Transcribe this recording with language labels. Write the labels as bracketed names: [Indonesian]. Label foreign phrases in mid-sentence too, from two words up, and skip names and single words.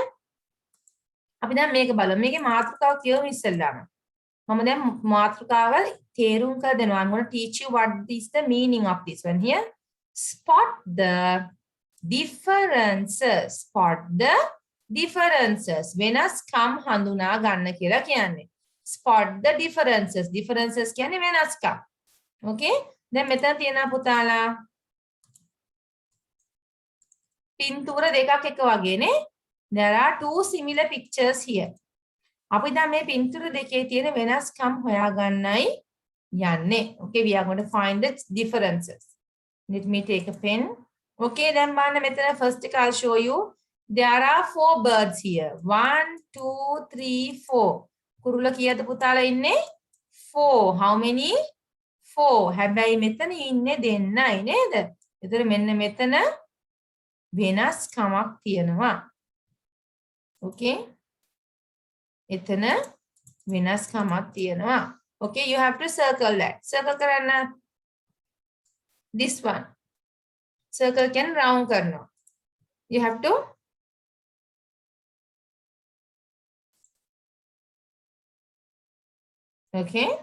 [Sinhala] අපි දැන් මේක බලමු. මේකේ මාතෘකාව කියවමු ඉස්සෙල්ලාම. මම දැන් මාතෘකාව තේරුම් කර දෙනවා. [English] I'm going to teach you what is the meaning of this one here. Spot the differences. Spot the differences. [Sinhala] වෙනස්කම් හඳුනා ගන්න කියලා කියන්නේ. [English] Spot the differences. Differences [Sinhala] කියන්නේ වෙනස්කම්. [English] Okay? [Sinhala] දැන් මෙතන තියෙනවා පුතාලා පින්තූර දෙකක් එක වගේ නේ. [English] There are two similar pictures here. [Sinhala] අපි දැන් මේ පින්තූර දෙකේ තියෙන වෙනස්කම් හොයාගන්නයි යන්නේ. [English] Okay, we are going to find the differences. Let me take a pen. Okay, then [Sinhala] බලන්න මෙතන [English] first එක I'll show you. There are 4 birds here. 1, 2, 3, 4. [Sinhala] කුරුල්ල කීයද පුතාලා ඉන්නේ? 4. [English] How many? 4. [Sinhala] හැබැයි මෙතන ඉන්නේ දෙන්නයි නේද? ඒතර මෙන්න මෙතන වෙනස්කමක් තියෙනවා. [English] Okay? [Sinhala] එතන වෙනස්කමක් තියෙනවා. [English] Okay, you have to circle that. [Sinhala] Circle කරන්න. [English] This one. Circle can round karna. You have to okay.